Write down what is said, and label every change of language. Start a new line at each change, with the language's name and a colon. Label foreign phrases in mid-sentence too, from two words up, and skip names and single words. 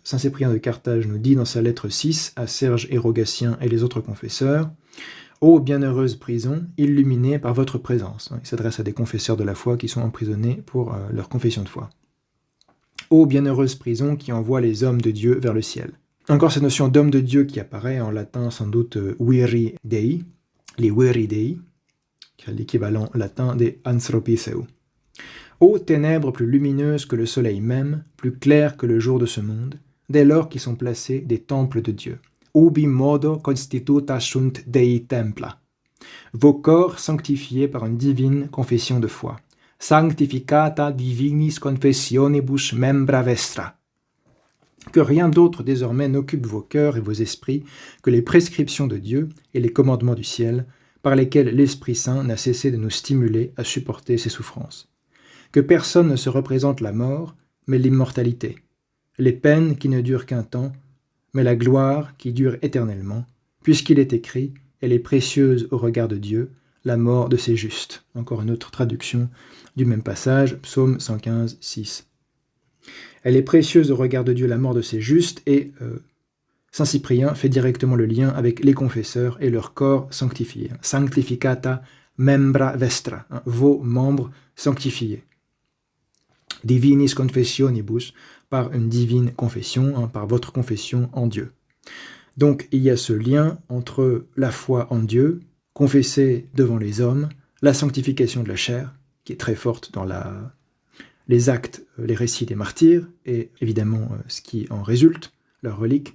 French: Saint Cyprien de Carthage nous dit dans sa lettre 6 à Serge et Rogatien et les autres confesseurs: « Ô bienheureuse prison, illuminée par votre présence ». Il s'adresse à des confesseurs de la foi qui sont emprisonnés pour leur confession de foi. Ô bienheureuse prison qui envoie les hommes de Dieu vers le ciel. Encore cette notion d'homme de Dieu qui apparaît en latin sans doute
Latin: viri dei,
French: les
Latin: viri dei,
French: qui est l'équivalent latin des anthropitheu. Ô ténèbres plus lumineuses que le soleil même, plus claires que le jour de ce monde, dès lors qu'ils sont placés des temples de Dieu.
Latin: Ubi modo constituta sunt Dei templa.
French: Vos corps sanctifiés par une divine confession de foi.
Latin: Sanctificata divinis confessionibus membra vestra.
French: Que rien d'autre désormais n'occupe vos cœurs et vos esprits que les prescriptions de Dieu et les commandements du ciel, par lesquels l'Esprit Saint n'a cessé de nous stimuler à supporter ses souffrances. Que personne ne se représente la mort, mais l'immortalité, les peines qui ne durent qu'un temps, mais la gloire qui dure éternellement, puisqu'il est écrit, elle est précieuse au regard de Dieu, la mort de ses justes. Encore une autre traduction du même passage, psaume 115, 6. Elle est précieuse au regard de Dieu, la mort de ses justes, et Saint Cyprien fait directement le lien avec les confesseurs et leur corps sanctifié.
Latin: Sanctificata membra vestra,
French: vos membres sanctifiés.
Latin: Divinis confessionibus,
French: par une divine confession, par votre confession en Dieu. Donc il y a ce lien entre la foi en Dieu, confessée devant les hommes, la sanctification de la chair, qui est très forte dans les actes, les récits des martyrs, et évidemment ce qui en résulte, leurs reliques.